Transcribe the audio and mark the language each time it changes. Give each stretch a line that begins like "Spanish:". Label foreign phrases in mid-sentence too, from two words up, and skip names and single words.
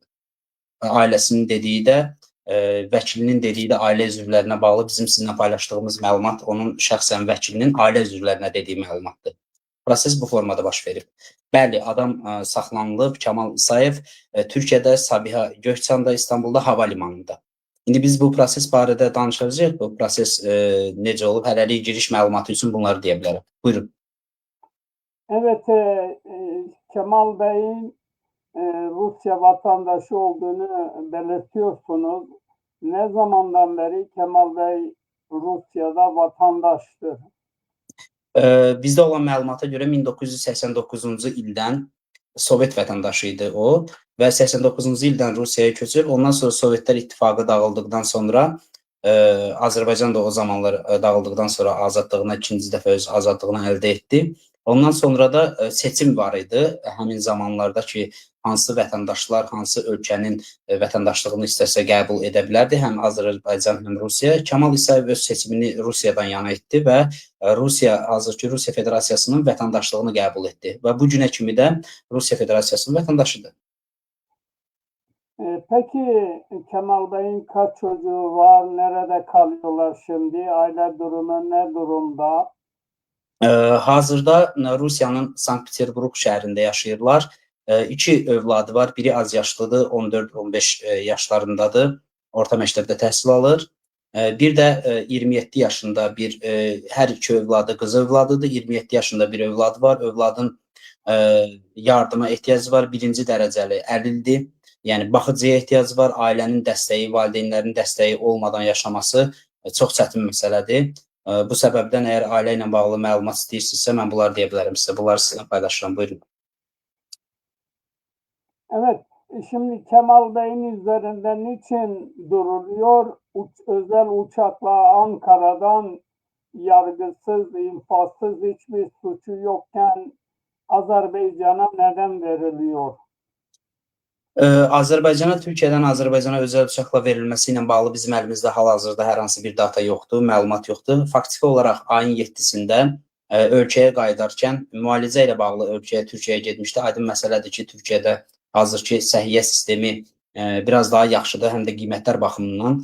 Azerbaijani: Ailəsinin dediyi də, vəkilinin dediyi də ailə üzvlərinə bağlı bizim sizinlə paylaşdığımız məlumat onun şəxsən vəkilinin ailə üzvlərinə dediyi məlumatdır. Proses bu formada baş verib. Bəli, adam saxlanılıb, Kemal İsayev Türkiyədə Sabiha Gökçen'da İstanbul'da hava limanında. İndi biz bu proses barədə danışacağıq. Bu proses necə olub? Hələlik giriş məlumatı üçün bunları deyə bilərəm. Buyurun.
Turkish: Evet, Kemal Bey'in Rusya vatandaşı olduğunu belirtiyorsunuz. Ne zamandan beri Kemal Bey Rusya'da vatandaştır?
Azerbaijani: Bizdə olan məlumata görə 1989-cu ildən Sovet vətəndaşı idi o və 89-cu ildən Rusiyaya köçüb, ondan sonra Sovetlər İttifaqı dağıldıqdan sonra Azərbaycan da o zamanlar dağıldıqdan sonra azadlığına ikinci dəfə öz azadlığını əldə etdi. Ondan sonra da seçim var idi həmin zamanlarda ki, hansı vətəndaşlar hansı ölkənin vətəndaşlığını istəsə qəbul edə bilərdi, həm Azərbaycan, həm Rusiya. Kemal İsayev öz seçimini Rusiyadan yana etdi və hazırki Rusiya Federasiyasının vətəndaşlığını qəbul etdi və bu günə kimi də Rusiya Federasiyasının vətəndaşıdır.
Turkish: Peki Kemal Bey'in kaç çocuğu var? Nerede kalıyorlar şimdi? Aile durumu ne durumda?
Azerbaijani: Hazırda Rusiyanın Sankt-Peterburg şəhərində yaşayırlar. 2 övladı var. Biri az yaşlıdır, 14-15 yaşlarındadır. Orta məktəbdə təhsil alır. Bir də 27 yaşında hər 2 övladı qız övladıdır. 27 yaşında bir övladı var. Övladın yardıma ehtiyacı var. Birinci dərəcəli əlildir. Yəni baxıcıya ehtiyacı var. Ailənin dəstəyi, valideynlərin dəstəyi olmadan yaşaması çox çətin məsələdir. Bu səbəbdən əgər ailə ilə bağlı məlumat istəyirsinizsə, mən bunları deyə bilərəm sizə. Bunları sizinlə paylaşıram. Buyurun.
Turkish: Evet, şimdi Kemal Bey'in üzerinde niçin duruluyor? Özel uçakla Ankara'dan yargısız, infazsız hiçbir suçu yokken Azerbaycan'a neden veriliyor?
Azerbaijani: Azərbaycana, Türkiyədən Azərbaycana özəl uçaqla verilməsi ilə bağlı bizim əlimizdə hal-hazırda hər hansı bir data yoxdur, məlumat yoxdur. Faktiki olaraq ayın 7-sində ölkəyə qayıdarkən müalicə ilə bağlı Türkiyəyə getmişdi. Aydın məsələdir ki, Türkiyədə hazırki səhiyyə sistemi biraz daha yaxşıdır, həm də qiymətlər baxımından.